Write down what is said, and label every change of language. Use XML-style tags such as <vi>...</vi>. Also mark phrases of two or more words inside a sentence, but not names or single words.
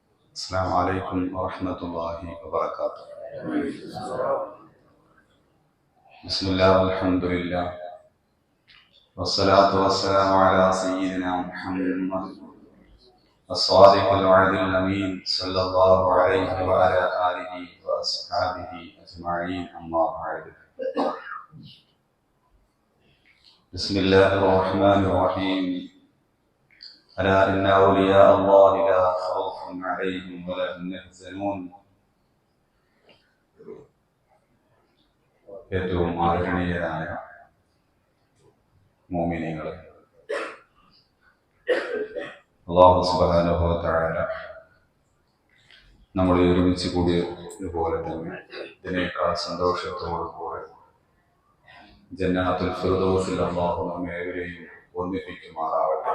<ar>السلام عليكم ورحمة الله وبركاته. بسم الله والحمد لله والصلاة والسلام على سيدنا محمد الصادق الوعد الأمين صلى الله عليه وعلى آله وأصحابه أجمعين أما بعد. بسم الله الرحمن الرحيم. ألا إن أولياء الله لا خوف عليهم ولا هم يحزنون.</ar> <ml>ഏറ്റവും ആദരണീയരായ മുഅ്മിനീങ്ങളെ,</ml> <ar>الله سبحانه و تعالى</ar> <ml>നമ്മളെ ഒരുമിച്ച് കൂടിയതുപോലെ തന്നെ ഇതിനേക്കാൾ സന്തോഷത്തോടുകൂടെ ജന്നത്തുൽ ഫിർദൗസിൽ അല്ലാഹു നമ്മെ ഏവരെയും ഒന്നിപ്പിക്കുമാറാവട്ടെ.</ml>